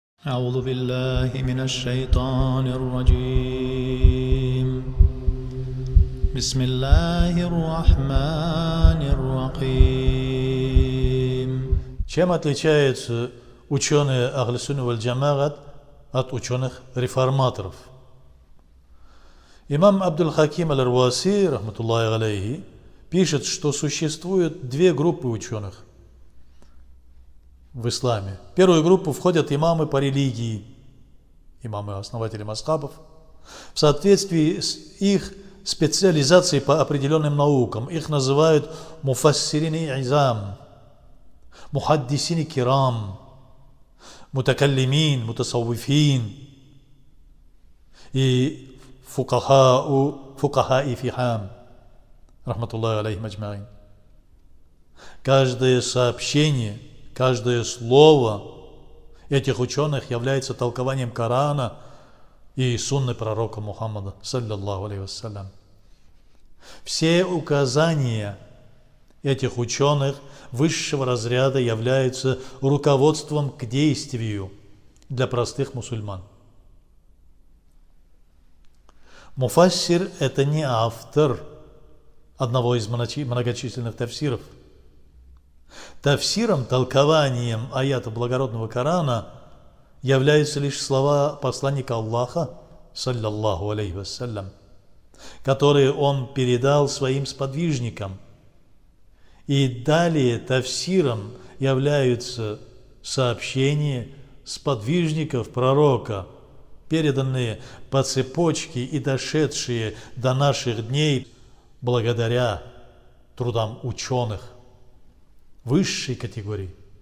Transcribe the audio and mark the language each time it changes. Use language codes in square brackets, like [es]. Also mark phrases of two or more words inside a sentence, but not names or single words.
[ar] أعوذ بالله من الشيطان الرجيم بسم الله الرحمن الرحيم. [ru] Чем отличаются ученые [ar] أهل السنة والجماعة [ru] от ученых реформаторов? Имам Абдуль-Хаким аль-Руаси, [ar] رحمة الله عليه, [ru] пишет, что существует две группы ученых в исламе. В первую группу входят имамы по религии, имамы-основатели мазхабов, в соответствии с их специализацией по определенным наукам. Их называют [ar] المفسرين العظام، المحدثين الكرام، المتكلمين، المتصوفين [ru] и фукаха и фихам, [ar] رحمة الله عليهم أجمعين. [ru] Каждое сообщение, каждое слово этих ученых является толкованием Корана и сунны пророка Мухаммада, [ar] صلى الله عليه وسلم. [ru] Все указания этих ученых высшего разряда являются руководством к действию для простых мусульман. Муфассир – это не автор одного из многочисленных тафсиров. Тафсиром, толкованием аята благородного Корана являются лишь слова посланника Аллаха, [ar] صلى الله عليه وسلم, [ru] которые он передал своим сподвижникам. И далее тафсиром являются сообщения сподвижников пророка, переданные по цепочке и дошедшие до наших дней благодаря трудам ученых высшей категории.